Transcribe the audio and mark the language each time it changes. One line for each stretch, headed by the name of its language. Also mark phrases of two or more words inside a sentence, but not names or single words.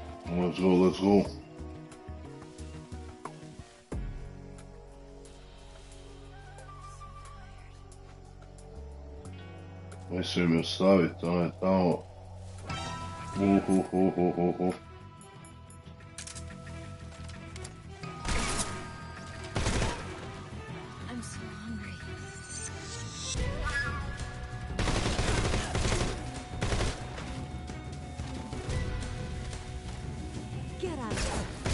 English: Let's go, let's go.
Bosnian: Mislim mi ostaviti, ona je tamo.
English: I'm so hungry. Get out of here.